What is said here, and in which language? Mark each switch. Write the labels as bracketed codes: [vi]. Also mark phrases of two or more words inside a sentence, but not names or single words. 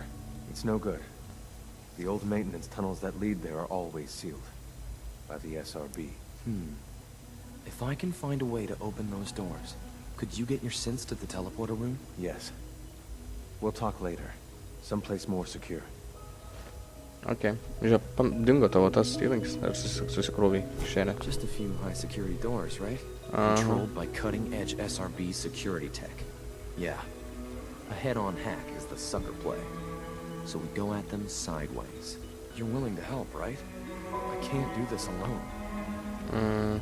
[en] It's no good. The old maintenance tunnels that lead there are always sealed. By the SRB. If I can find a way to open those doors, could you get your synths to the teleporter room? Yes. We'll talk later. Someplace more secure. Okay. [lt] Žiūrėk, dingo tavo tas įrankis, ar susikrovai kišenę. [en] Just a few high security doors, right? Controlled by cutting-edge SRB security tech. Yeah. A head-on hack is the sucker play. So we go at them sideways. You're willing to help, right? I can't do this alone.